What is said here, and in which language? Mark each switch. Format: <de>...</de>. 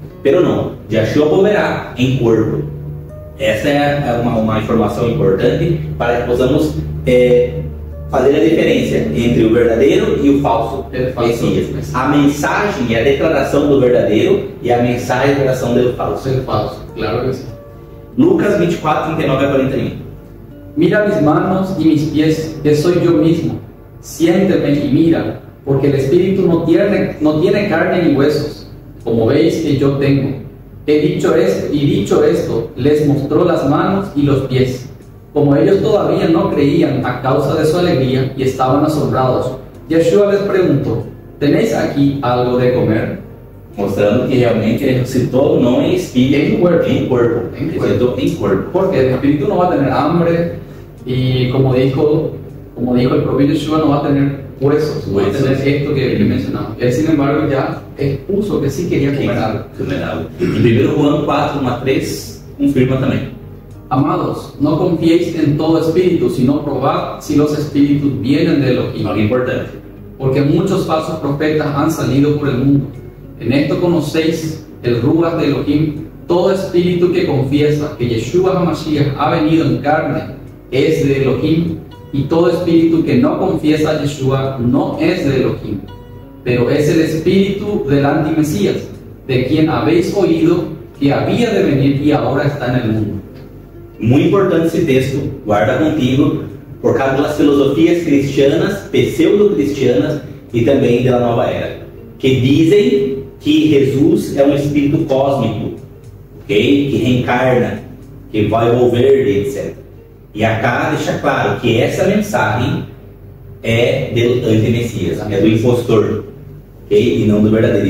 <pt>Pero não, Yeshua volverá em corpo. Essa é uma informação importante para que possamos fazer a diferença entre o verdadeiro e o falso Messias. A mensagem e a declaração do verdadeiro e a mensagem e a declaração do falso. Claro que sim. Lucas 24, 39 a 41.</pt> <es>Mira mis manos y mis pies, que soy yo mismo. Siénteme y mira, porque el espíritu no tiene carne ni huesos, como veis que yo tengo. Dicho esto, les mostró las manos y los pies. Como ellos todavía no creían a causa de su alegría y estaban asombrados, Yeshua les preguntó: ¿tenéis aquí algo de comer?</es> <pt>Mostrando que realmente ele ressuscitou não em espírito, em corpo. Ressuscitou em corpo.</pt> <es>Porque el espíritu no va a tener hambre y como dijo el propio Yeshua, no va a tener huesos, no va a tener esto que mencionamos. Él, sin embargo, ya expuso que sí quería comer algo.</es> <pt>Em 1 Juan 4, 1 a 3, confirma também.</pt> <es>Amados, no confiéis en todo espíritu, sino probad si los espíritus vienen de Elohim. Algo importante. Porque muchos falsos profetas han salido por el mundo. En esto conocéis el Ruach de Elohim. Todo espíritu que confiesa que Yeshua HaMashiach ha venido en carne es de Elohim, y todo espíritu que no confiesa a Yeshua no es de Elohim, pero es el espíritu del antimesías, de quien habéis oído que había de venir y ahora está en el mundo.</es> <pt>Muy importante esse texto, guarda contigo, por causa das filosofias cristianas, pseudo-cristianas e também da nova era, que dizem que Jesus é um espírito cósmico, okay? Que reencarna, que vai volver, etc. E acá deixa claro que essa mensagem é do anti-messias, é do impostor, okay? E não do verdadeiro.</pt>